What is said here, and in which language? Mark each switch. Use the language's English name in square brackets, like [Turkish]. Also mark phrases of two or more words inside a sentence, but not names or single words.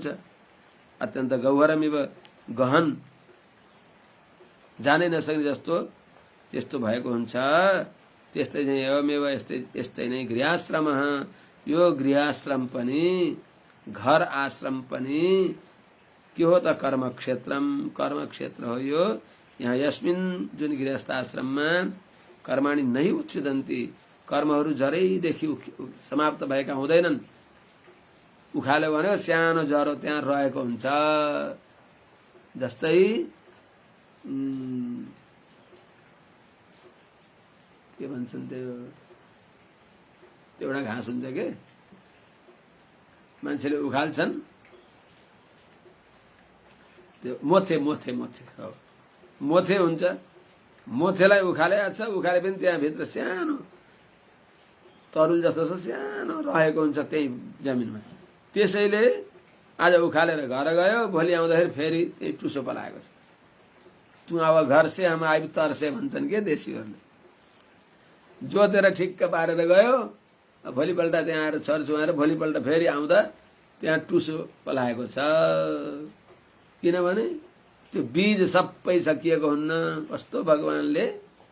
[Nepali] अत्यन्त गौहरमिव, गहन, जानै नसक्ने जस्तो त्यस्तो भएको हुन्छ। त्यस्तै चाहिँ एवमेव, यस्तै नै गृहाश्रम, यो गृहाश्रम पनि, घर आश्रम पनि के हो त कर्मक्षेत्रम, कर्मक्षेत्र हो यो। यहाँ यस्मिन् जुन गृहस्थाश्रममा [Sanskrit] कर्माणि नहि उत्सिदन्ति, [Nepali] कर्महरू जरैदेखि समाप्त भएका हुँदैनन्। उखाल्यो भने सानो जरो त्यहाँ रहेको हुन्छ। जस्तै के भन्छन् त्यो एउटा घाँस हुन्छ के मान्छेले उखाल्छन्, त्यो मोथे हो, मोथे हुन्छ। मोथेलाई उखालेको छ, उखाले पनि त्यहाँ भित्र सानो तरुल जस्तो छ, सानो रहेको हुन्छ त्यही जमिनमा। त्यसैले आज उखालेर घर गयो, भोलि आउँदाखेरि फेरि त्यही टुसो पलाएको छ। [Bhojpuri] तु अब घर से हम आइब तरसे [Nepali] भन्छन् के देशीहरूले। जोतेर ठिक्क पारेर गयो, भोलिपल्ट त्यहाँ आएर छर्छु भनेर भोलिपल्ट फेरि आउँदा त्यहाँ टुसो पलाएको छ। किनभने त्यो बीज सबै सकिएको हुन्न।